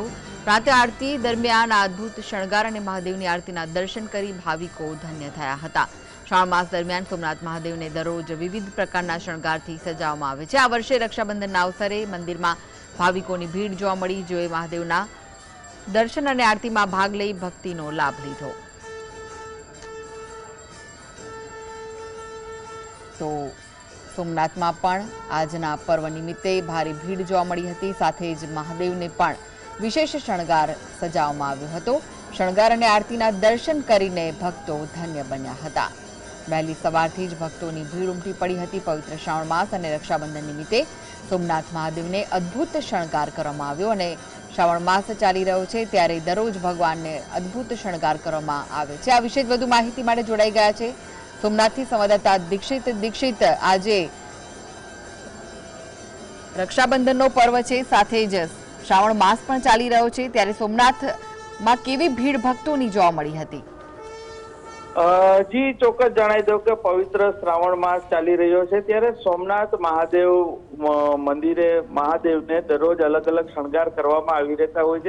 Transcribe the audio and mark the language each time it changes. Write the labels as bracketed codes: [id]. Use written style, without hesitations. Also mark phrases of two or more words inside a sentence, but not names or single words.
[gu] પ્રાતઃ આરતી દરમિયાન આ અદ્ભુત શણગાર અને મહાદેવની આરતીના દર્શન કરી ભાવિકો ધન્ય થયા હતા। શ્રાવણ માસ દરમિયાન સોમનાથ મહાદેવને દરરોજ વિવિધ પ્રકારના શણગારથી સજાવવામાં આવે છે। આ વર્ષે રક્ષાબંધનના અવસરે મંદિરમાં ભાવિકોની ભીડ જોવા મળી, જેઓએ મહાદેવના દર્શન અને આરતીમાં ભાગ લઈ ભક્તિનો લાભ લીધો। તો સોમનાથ માં આજના પર્વ નિમિત્તે ભારી ભીડ જોવા મળી હતી। સાથે જ મહાદેવને પણ વિશેષ શણગાર સજાવવામાં આવ્યો હતો। શણગાર અને આરતીના દર્શન કરીને ભક્તો ધન્ય બન્યા હતા। વહેલી સવારથી જ ભક્તોની ભીડ ઉમટી પડી હતી. પવિત્ર શ્રાવણ માસ અને રક્ષાબંધન નિમિત્તે સોમનાથ મહાદેવને અદ્ભુત શણગાર કરવામાં આવ્યો અને શ્રાવણ માસ ચાલી રહ્યો છે ત્યારે દરરોજ ભગવાનને અદ્ભુત શણગાર કરવામાં આવે છે। આ વિશે વધુ માહિતી માટે જોડાઈ ગયા છે सोमनाथથી સંવાદદાતા દીક્ષિત આજે રક્ષાબંધનનો પર્વ છે, સાથે જ શ્રાવણ માસ પણ ચાલી રહ્યો છે, ત્યારે સોમનાથમાં કેવી ભીડ ભક્તોની જોવા મળી હતી? જી ચોક્કસ જણાવી દઉં કે પવિત્ર શ્રાવણ માસ ચાલી રહ્યો છે ત્યારે સોમનાથ મહાદેવ મંદિરે મહાદેવને દરરોજ અલગ અલગ શણગાર કરવામાં આવી રહેતા હોય છે।